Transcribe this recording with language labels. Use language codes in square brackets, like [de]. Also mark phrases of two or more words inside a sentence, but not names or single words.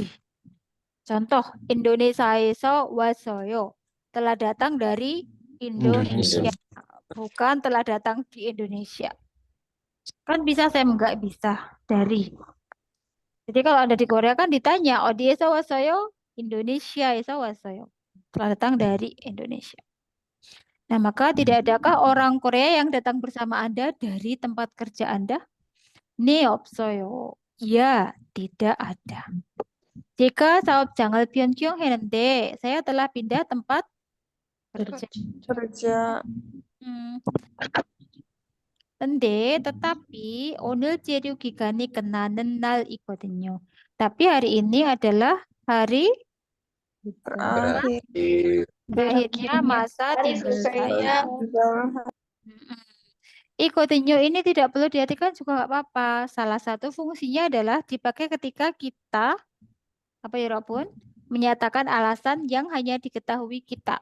[id] Contoh, [ko] Indonesia에서 왔어요. [id] Telah datang dari Indonesia. Bukan telah datang di Indonesia. Kan bisa saya nggak bisa dari. Jadi kalau Anda di Korea kan ditanya, [ko] 어디에서 왔어요? Indonesia에서 왔어요. [id] Telah datang dari Indonesia. Nah, maka tidak adakah orang Korea yang datang bersama Anda dari tempat kerja Anda? [ko] 네, 없어요. [id] Ya, tidak ada. [ko] 제가 사업장을 변경했는데 [id] saya telah pindah tempat kerja. [ko] 근데 tetapi 오늘 체류 기간이 끝나는 날이거든요. [id] Tapi hari ini adalah hari terakhirnya masa tinggal saya. Ikotinyo ini tidak perlu diartikan juga nggak apa-apa. Salah satu fungsinya adalah dipakai ketika kita, apa ya Robun, menyatakan alasan yang hanya diketahui kita.